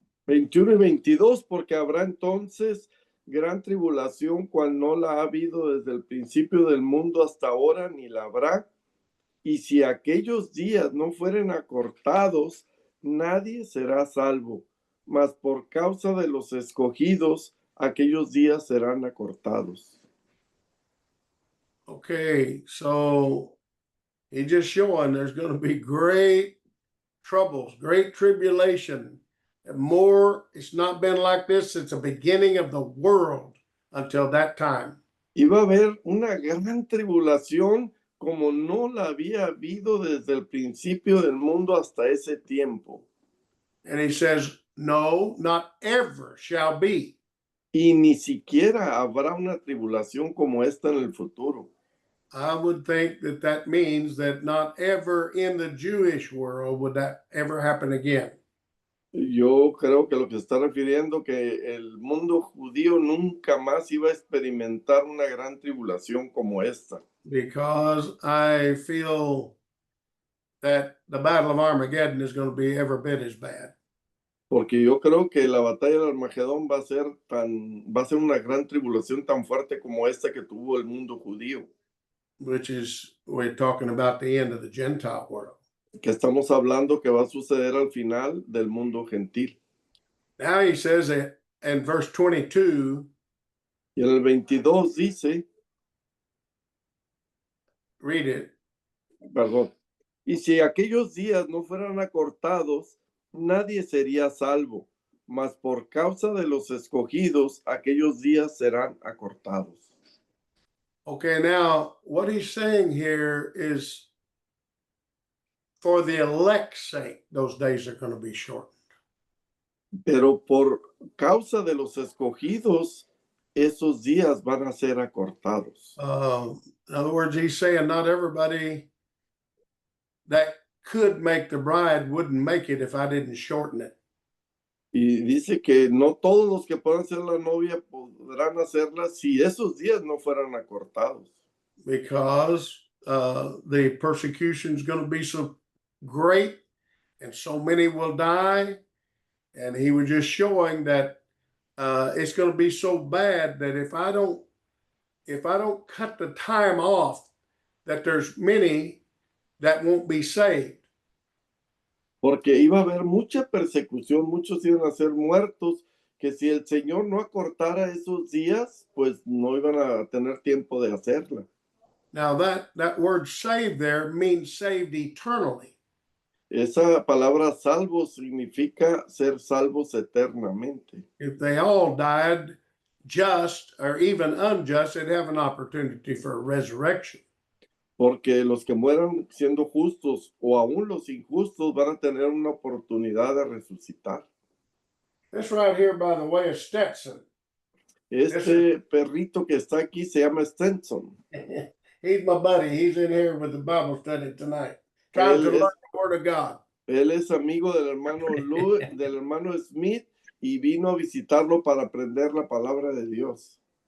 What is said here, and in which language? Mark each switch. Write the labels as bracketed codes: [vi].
[es] 21 y 22, porque habrá entonces gran tribulación, cual no la ha habido desde el principio del mundo hasta ahora, ni la habrá. Y si aquellos días no fueren acortados, nadie será salvo. Mas por causa de los escogidos, aquellos días serán acortados. [en] Okay, so he's just showing there's going to be great troubles, great tribulation. And more, it's not been like this since the beginning of the world until that time. [es] Iba a haber una gran tribulación como no la había habido desde el principio del mundo hasta ese tiempo. [en] And he says, no, not ever shall be. [es] Y ni siquiera habrá una tribulación como esta en el futuro. [en] I would think that that means that not ever in the Jewish world would that ever happen again. [es] Yo creo que lo que se está refiriendo que el mundo judío nunca más iba a experimentar una gran tribulación como esta. [en] Because I feel that the Battle of Armageddon is going to be every bit as bad. [es] Porque yo creo que la batalla del Armagedón va a ser una gran tribulación tan fuerte como esta que tuvo el mundo judío. [en] Which is, we're talking about the end of the Gentile world. [es] Que estamos hablando que va a suceder al final del mundo gentil. [en] Now he says in verse 22, [es] Y en el 22 dice, [en] read it. [es] perdón, y si aquellos días no fueran acortados, nadie sería salvo, mas por causa de los escogidos, aquellos días serán acortados. [en] Okay, now what he's saying here is for the elect's sake, those days are going to be shortened. [es] Pero por causa de los escogidos, esos días van a ser acortados. [en] In other words, he's saying not everybody that could make the bride wouldn't make it if I didn't shorten it. [es] Y dice que no todos los que puedan ser la novia podrán hacerla si esos días no fueran acortados. [en] Because the persecution is going to be so great and so many will die. And he was just showing that it's going to be so bad that if I don't cut the time off, that there's many that won't be saved. [es] Porque iba a haber mucha persecución, muchos iban a ser muertos, que si el Señor no acortara esos días, pues no iban a tener tiempo de hacerla. [en] Now that word saved there means saved eternally. [es] Esa palabra salvo significa ser salvos eternamente. [en] If they all died just or even unjust, they'd have an opportunity for a resurrection. [es] Porque los que mueran siendo justos o aún los injustos van a tener una oportunidad de resucitar. [en] This right here, by the way, is Stetson. [es] Este perrito que está aquí se llama Stetson. [en] He's my buddy. He's in here with the Bible study tonight, trying to learn the Word of God. [es] Él es amigo del hermano Smith y vino a visitarlo para aprender la palabra de Dios.